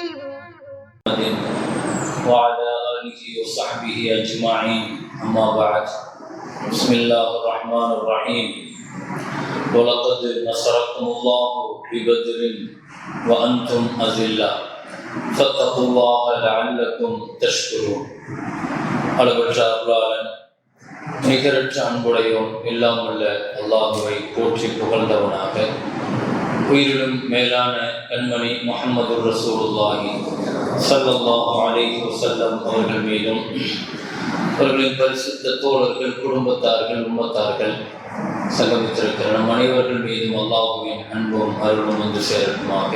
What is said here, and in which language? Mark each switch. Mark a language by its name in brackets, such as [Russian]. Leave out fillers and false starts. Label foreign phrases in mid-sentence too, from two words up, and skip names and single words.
[Arabic] وعلى آله وصحبه أجمعين أما بعد بسم الله الرحمن الرحيم ولقد نصركم الله ببدر وأنتم أذلة فاتقوا الله لعلكم تشكرون [Tamil] அளவற்ற அருளாளன் நிகரற்ற அன்புடையோன் எல்லாம் உள்ள அல்லாஹுவை போற்றி புகழ்ந்தவனாக உயிரிலும் மேலான கண்மணி முஹம்மது [Arabic] رسول الله صلى الله عليه وسلم [Tamil] அவர்கள் மீதும் அவர்களின் பரிசுத்த தோழர்கள் குடும்பத்தார்கள் உம்மத்தார்கள் சங்கமித்திருக்கிற நம் அனைவர்கள் மீதும் அல்லாஹுவின் அன்பும் அருளும் வந்து சேரட்டுமாக.